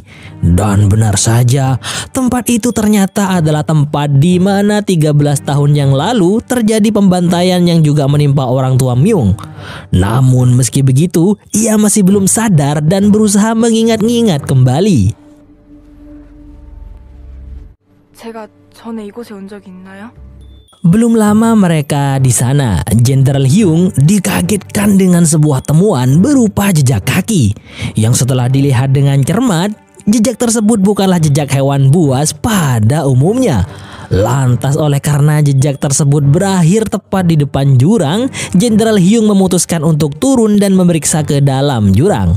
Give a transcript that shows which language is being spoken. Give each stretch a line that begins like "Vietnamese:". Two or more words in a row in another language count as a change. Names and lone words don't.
Indonesian: Dan benar saja, tempat itu ternyata adalah tempat di mana 13 tahun yang lalu terjadi pembantaian yang juga menimpa orang tua Myung. Namun meski begitu, ia masih belum sadar dan berusaha mengingat-ingat kembali.
Korean: 제가 전에 이곳에 온 적이 있나요?
Indonesian: Belum lama mereka di sana, Jenderal Hyung dikagetkan dengan sebuah temuan berupa jejak kaki. Yang setelah dilihat dengan cermat, jejak tersebut bukanlah jejak hewan buas pada umumnya. Lantas oleh karena jejak tersebut berakhir tepat di depan jurang, Jenderal Hyung memutuskan untuk turun dan memeriksa ke dalam jurang.